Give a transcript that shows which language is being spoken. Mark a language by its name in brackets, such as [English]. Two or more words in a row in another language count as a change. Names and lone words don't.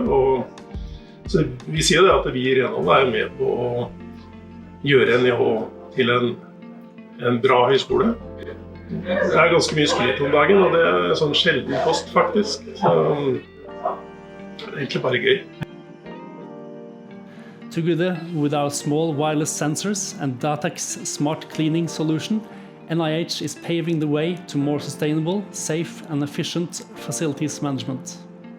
[Norwegian] Og så vi sier det at vi i renholdet er med på å gjøre NIH til en bra høyskole. Det er ganske mye skryt om dagen, og det er sånn sjelden kost faktisk. Så det er egentlig bare gøy. [English] Together with our small wireless sensors and Datec's smart cleaning solution, NIH is paving the way to more sustainable, safe and efficient facilities management.